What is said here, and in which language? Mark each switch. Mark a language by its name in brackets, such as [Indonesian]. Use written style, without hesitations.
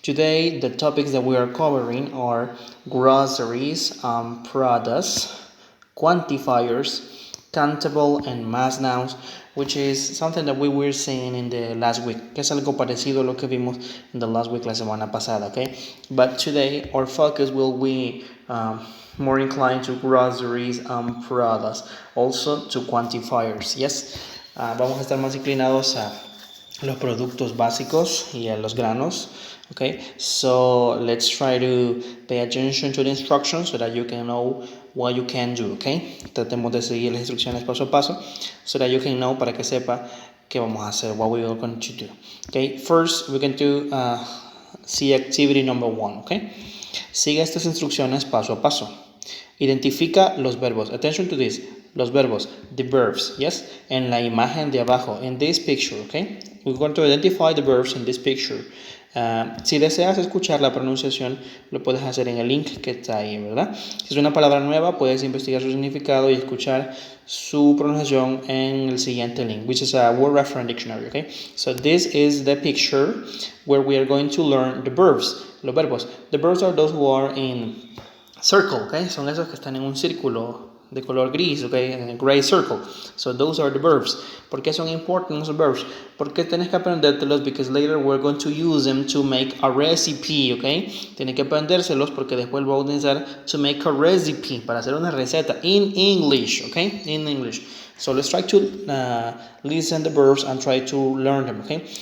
[English] Today, the topics that we are covering are groceries, products, quantifiers, countable and mass nouns, which is something that we were seeing in the last week, [Spanish] que es algo parecido a lo que vimos [English] in the last week, [Spanish] la semana pasada, [English] okay? But today, our focus will be more inclined to groceries and products, also to quantifiers, yes? [Spanish] Vamos a estar más inclinados a los productos básicos y a los granos, okay? [English] So let's try to pay attention to the instructions so that you can know what you can do, okay? [Spanish] Tratemos de seguir las instrucciones paso a paso [English] so that you can know, [Spanish] para que sepa qué vamos a hacer, [English] what we are going to do, okay? First, we're going to see activity number 1, okay? [Spanish] Siga estas instrucciones paso a paso. Identifica los verbos. [English] Attention to this. [Spanish] Los verbos, [English] the verbs, yes? [Spanish] En la imagen de abajo, [English] in this picture, [Spanish] okay? [English] We're going to identify the verbs in this picture. [Spanish] Si deseas escuchar la pronunciación, lo puedes hacer en el link que está ahí, ¿verdad? Si es una palabra nueva, puedes investigar su significado y escuchar su pronunciación en el siguiente link, [English] which is a word reference dictionary, [Spanish] okay? [English] So this is the picture where we are going to learn the verbs, [Spanish] los verbos. [English] The verbs are those who are in circle, okay? [Spanish] Son esos que están en un círculo de color gris, okay? En [English] a gray circle. So those are the verbs. [Spanish] ¿Por qué son [English] important esos verbs? [Spanish] Porque tienes que aprendértelos [English] because later we're going to use them to make a recipe, okay? [Spanish] Tienes que aprendérselos porque después lo voy a utilizar [English] to make a recipe, [Spanish] para hacer una receta [English] in English, [Spanish] okay? [English] In English. So let's try to listen the verbs and try to learn them, okay?